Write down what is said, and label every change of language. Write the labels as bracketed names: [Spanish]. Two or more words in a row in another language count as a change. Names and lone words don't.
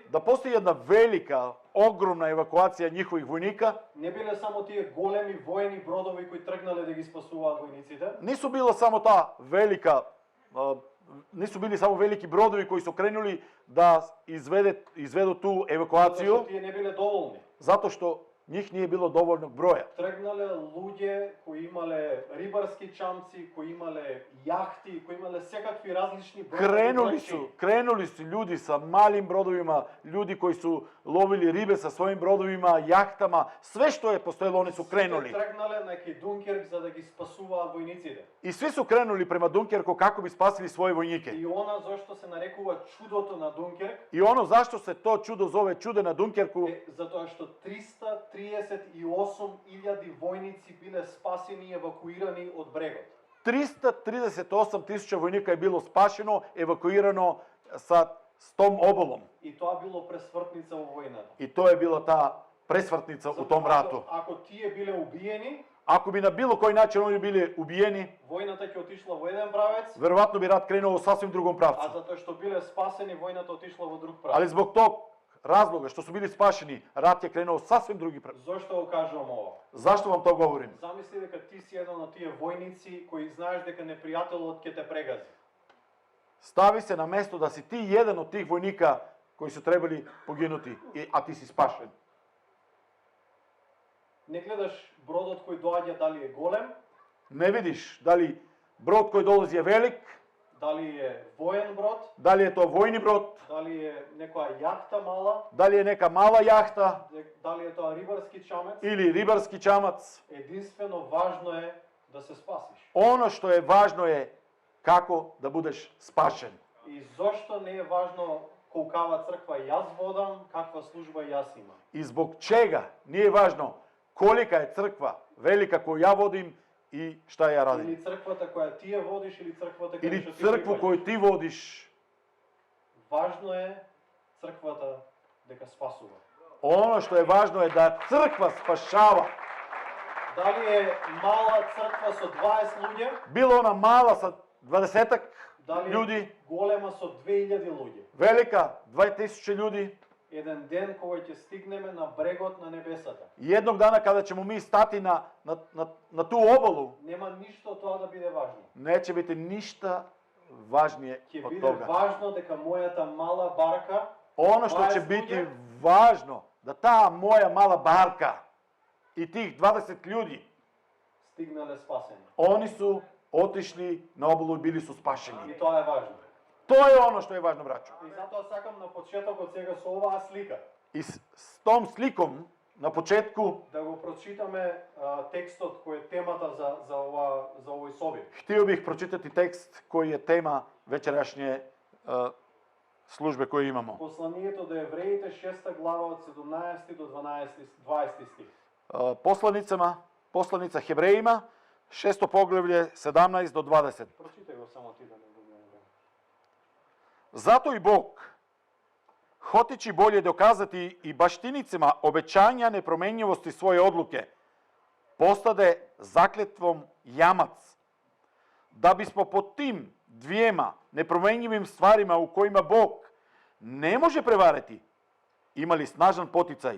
[Macedonian] Да постои една велика, огромна евакуација нивних војника. Не биле само тие големи воени бродови кои тргнале да ги спасуваат војниците. [Serbian] Нису била само таа велика, нису били само велики бродови кои се кренули да изведат ту евакуацију. [Macedonian] Затоа што тие не биле доволни. Затоа што [Serbian] njih nije bilo dovoljnog broja. [Macedonian] Тргнале луѓе кои имале рибарски чамци, кои имале јахти, кои имале секакви различни бродови. [Serbian] Krenuli su ljudi sa malim brodovima, ljudi koji su lovili ribe sa svojim brodovima, jahtama, sve što je postojalo, oni su krenuli. [Macedonian] Тргнале на Дункерк за да ги спасуваат војниците. [Serbian] I svi su krenuli prema Dunkerku kako bi spasili svoje vojnike. [Macedonian] И она зашто се нарекува чудото на Дункерк. [Serbian] I ono zašto se to čudo zove čudo na Dunkerku, [Macedonian] Затоа што 338.000 војници биле спасени и евакуирани од брегот. [Serbian] 338.000 vojnika je bilo spašeno, evakuirano sa tom obalom. [Macedonian] И тоа било пресвртница во војната. [Serbian] I to je bila ta presvrtnica u tom ratu. [Macedonian] Ако тие биле убиени, [Serbian] Ako bi na bilo koji način oni bili ubijeni, [Macedonian] војната ќе отишла во еден правец, [Serbian] verovatno bi rat krenuo u sasvim drugom [Macedonian] а [Serbian] pravcu. [Macedonian] затоа што биле спасени, војната отишла во друг правец. [Serbian] Ali zbog tog razloga što su bili spašeni, rat je krenuo u sasvim drugi pravcu. [Macedonian] Зошто го кажувам ова? [Serbian] Zašto vam to govorim? [Macedonian] Замисли дека ти си еден од тие војници кои знаеш дека непријателот ќе те прегази. [Serbian] Stavi se na mesto da si ti jedan od tih vojnika koji su trebali poginuti, a ti si spašen. [Macedonian] Не гледаш бродот кој доаѓа дали е голем, [Serbian] Ne vidiš da li brod koji dolazi je velik, [Macedonian] дали е воен брод, [Serbian] da li je to vojni brod, [Macedonian] дали е некоја јахта мала, [Serbian] da li je neka mala jahta [Macedonian] дали е тоа рибарски чамец. [Serbian] ili ribarski čamac. [Macedonian] Единствено важно е да се спасиш. [Serbian] Ono što je važno je kako da budeš spašen. [Macedonian] И зошто не е важно колкава црква јас водам, каква служба јас имам. [Serbian] I zbog čega nije važno kolika je crkva velika koju ja vodim i šta ja radim. [Macedonian] Или црквата која ти ја водиш или црквата која [Serbian] Ili [Macedonian] што ти [Serbian] crkvu [Macedonian] припаѓаш. [Serbian] koju ti vodiš. [Macedonian] Важно е црквата дека спасува. [Serbian] Ono što je važno je da crkva spašava. [Macedonian] Дали е мала црква со 20 луѓе, [Serbian] Bilo ona mala sa 20-ak [Macedonian] дали [Serbian] ljudi, [Macedonian] е голема со 2000 луѓе. [Serbian] velika 2000 ljudi. [Macedonian] Еден ден кога ќе стигнеме на брегот на небесата. [Serbian] Jednog dana kada ćemo mi stati na tu obalu, [Macedonian] Нема ништо од тоа да биде важно. [Serbian] neće biti ništa važnije [Macedonian] Ќе [Serbian] od [Macedonian] биде [Serbian] toga. [Macedonian] важно дека мојата мала барка, [Serbian] Ono što će 20 biti ljudi, važno, da ta moja mala barka i tih 20 ljudi, [Macedonian] стигнале спасени. [Serbian] oni su otišli na obalu i bili su spašeni. [Macedonian] И тоа е важно. [Serbian] To je ono što je važno, braćo. [Macedonian] И затоа сакам на почетокот сега со оваа слика [Serbian] I s tom slikom na početku [Macedonian] да го прочитаме текстот кој е темата за овој собир. [Serbian] htio bih pročitati tekst koji je tema večerašnje službe koju imamo. [Macedonian] Посланието до евреите 6 глава од 17 до 20 стих. [Serbian] Poslanica Hebrejima, 6. poglavlje, 17 do 20. [Macedonian] Прочитај го само ти да не губиме време. [Croatian] Zato i Bog, hoteći bolje dokazati i baštinicima obećanja nepromenjivosti svoje odluke, postade zakletvom jamac, da bismo po tim dvijema nepromenjivim stvarima u kojima Bog ne može prevariti, imali snažan poticaj.